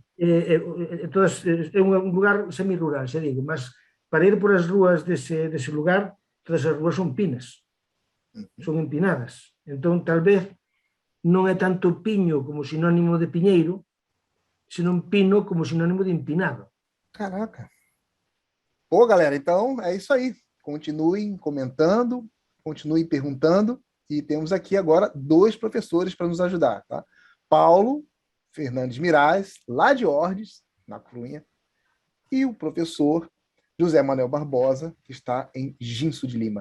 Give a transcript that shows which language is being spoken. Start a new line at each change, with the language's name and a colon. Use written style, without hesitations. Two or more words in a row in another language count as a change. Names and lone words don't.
Galician: Entonces, é un lugar semi-rural, se digo, mas para ir por as rúas dese lugar, todas as rúas son pinas, son empinadas. Entón, tal vez, non é tanto piño como sinónimo de piñeiro, sino pino como sinônimo de empinado.
Portuguese: Caraca. Pô, galera, então é isso aí. Continuem comentando, continuem perguntando, e temos aqui agora 2 professores para nos ajudar, tá? Paulo Fernandes Mirais, lá de Ordes, na Cunha, e o professor José Manuel Barbosa, que está em Ginso de Lima.